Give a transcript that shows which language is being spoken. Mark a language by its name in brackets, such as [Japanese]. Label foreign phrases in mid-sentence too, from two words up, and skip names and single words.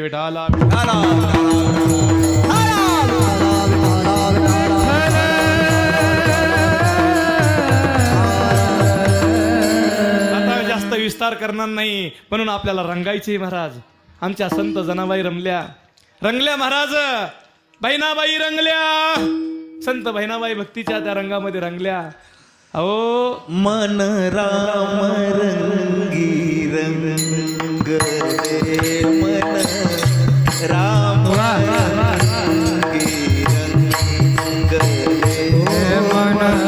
[Marathi] विठाला आता जास्त विस्तार करणार नाही म्हणून आपल्याला रंगायचे महाराज. आमच्या संत जनाबाई रंगल्या महाराज. बहिणाबाई रंगल्या. संत बहिणाबाई भक्तीच्या त्या रंगामध्ये रंगल्या. अहो मन राम रंगी रंग रे. मन राम रंगी रंग रे. मन